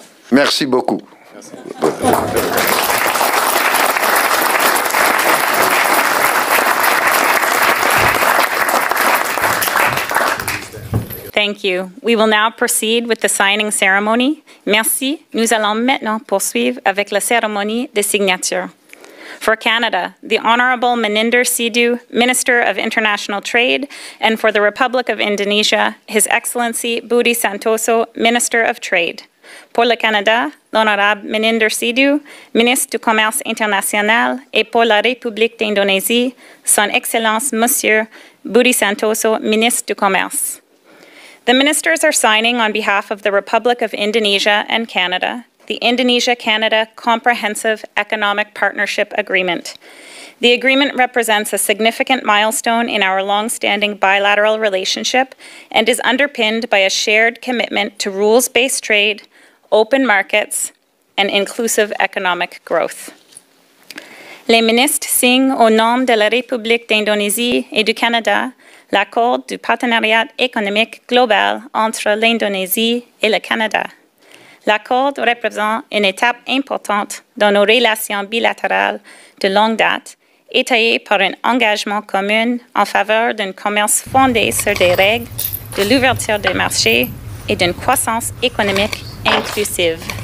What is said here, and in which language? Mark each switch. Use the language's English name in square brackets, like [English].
[French] Merci beaucoup. [English] Thank you. We will now proceed with the signing ceremony. [French] Merci. Nous allons maintenant poursuivre avec la cérémonie de signature. [English] For Canada, the Honourable Meninder Sidhu, Minister of International Trade, and for the Republic of Indonesia, His Excellency Budi Santoso, Minister of Trade. [French] Pour le Canada, l'Honorable Meninder Sidhu, Ministre du Commerce International, et pour la République d'Indonésie, Son Excellence Monsieur Budi Santoso, Ministre du Commerce. [English] The ministers are signing on behalf of the Republic of Indonesia and Canada, the Indonesia-Canada Comprehensive Economic Partnership Agreement. The agreement represents a significant milestone in our long-standing bilateral relationship and is underpinned by a shared commitment to rules-based trade, open markets, and inclusive economic growth. [French] Les ministres signent au nom de la République d'Indonésie et du Canada l'accord du partenariat économique global entre l'Indonésie et le Canada. L'accord représente une étape importante dans nos relations bilatérales de longue date, étayée par un engagement commun en faveur d'un commerce fondé sur des règles, de l'ouverture des marchés et d'une croissance économique inclusive.